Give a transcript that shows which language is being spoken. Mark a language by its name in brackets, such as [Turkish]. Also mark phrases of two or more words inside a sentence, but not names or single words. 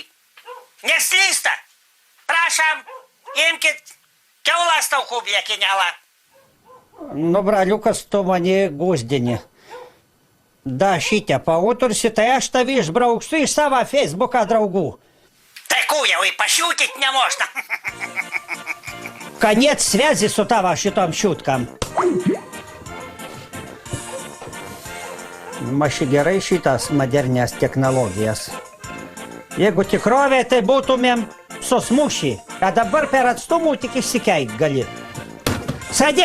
[Lithuanian] Neslysta. Prašom, imkit kiaulas taukų blėkinėlą. Nu, braliukas, tu mane guzdini. Da šitę pautursi, tai aš tavi išbrauksiu iš savo Facebooką draugų. Tai jau [Russian] и пошутить не можно. Конец связи с [Lithuanian] tava šitom šutkam. Maši gerai šitas modernias technologijas. Jeigu tikrovė, tai būtumėm susmuši, a dabar per atstumų tik išsikeikt gali.